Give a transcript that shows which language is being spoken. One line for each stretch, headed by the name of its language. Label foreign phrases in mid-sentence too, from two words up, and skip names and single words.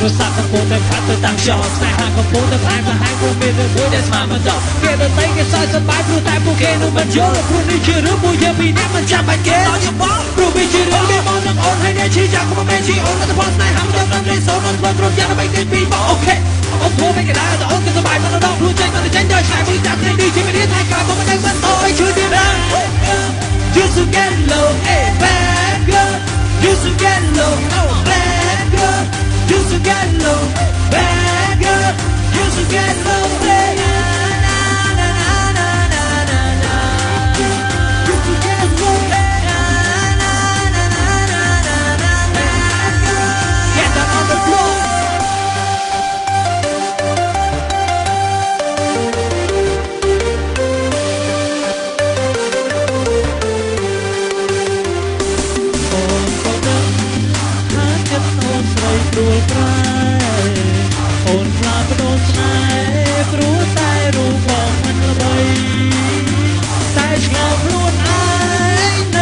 Khmer: សាកំពុងតែខាត់ទៅតាំងខ្យល់ស្នេហាកំពុងតែផ្អែមប្រហែលពុំមានរឿងមួយដែលស្មានមិនដល់គេដទៃគេសើចសប្បាយព្រោះតែពួកគេនឹងមិនយល់ព្រោះនេះជារឿងមួយយើងពីរនាក់មិនចាំបាច់គេដល់យល់ព្រោះវាជារឿងដែលមកនឹងអូនហើយអ្នកឈឺចាំក៏មិនមែនជាអូនតែផលស្នេហាមិនដល់តែសូនអូនធ្វើគ្រប់យ៉ាងដើម្បីគេពីបងអូខេអូនធ្វើមិនគេដែរតែអូនគឺសប្បាយមិនដល់ព្រោះចេញទៅចេញដល់ឆ្ងាយមួយចាប់នេះជាវិធីថៃក្រៅក៏មិនដឹងមិនអើយឈឺទៀតដែរ
English: Used to get low, hey bad girl. Used to get low, oh bad girl. Used to get low, bad girl. Used to get low, hey na na na na na na na. Used to get low, hey na na na na na na na. Bad girl, get down on the floor.
Khmer: ព្រោះប្រែអូនខ្លាបដូនស្នេហ៍ព្រោះតែរូបបងមិនល្បីតែឆ្ងល់ខ្លួនឯងនៅ